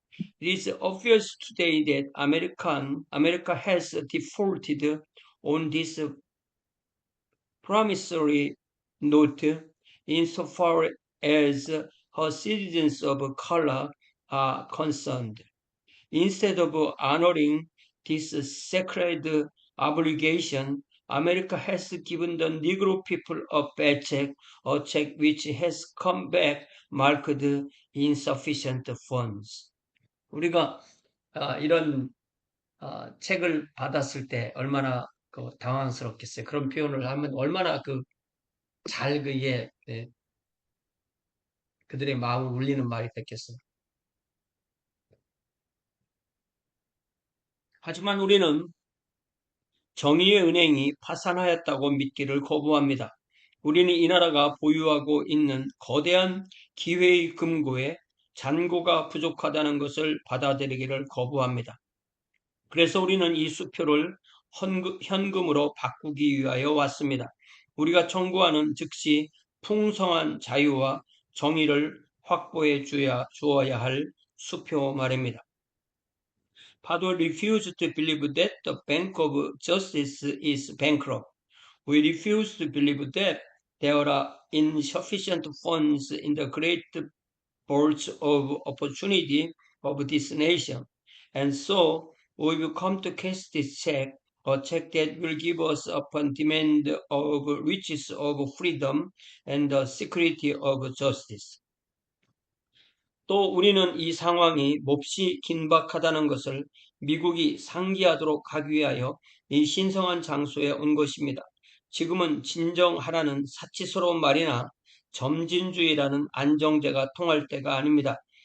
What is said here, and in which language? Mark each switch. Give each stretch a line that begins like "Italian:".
English: It is obvious today that America has defaulted on this promissory note insofar as her citizens of color are concerned. Instead of honoring this sacred obligation, America has given the Negro people a bad check, a check which has come back marked insufficient funds.
Korean: 우리가 이런 책을 받았을 때 얼마나 당황스럽겠어요. 그런 표현을 하면 얼마나 잘 그게 그들의 마음을 울리는 말이 됐겠어요. 하지만 우리는 정의의 은행이 파산하였다고 믿기를 거부합니다. 우리는 이 나라가 보유하고 있는 거대한 기회의 금고에 잔고가 부족하다는 것을 받아들이기를 거부합니다. 그래서 우리는 이 수표를 현금으로 바꾸기 위하여 왔습니다. 우리가 청구하는 즉시 풍성한 자유와 정의를 확보해 주어야 할 수표 말입니다.
English: Pado refused to believe that the Bank of Justice is bankrupt. We refuse to believe that there are insufficient funds in the great vaults of opportunity of this nation. And so we've come to cash this check, a check that will give us upon demand of riches of freedom and the security of justice.
Korean: 또 우리는 이 상황이 몹시 긴박하다는 것을 미국이 상기하도록 하기 위하여 이 신성한 장소에 온 것입니다. 지금은 진정하라는 사치스러운 말이나 점진주의라는 안정제가 통할 때가 아닙니다.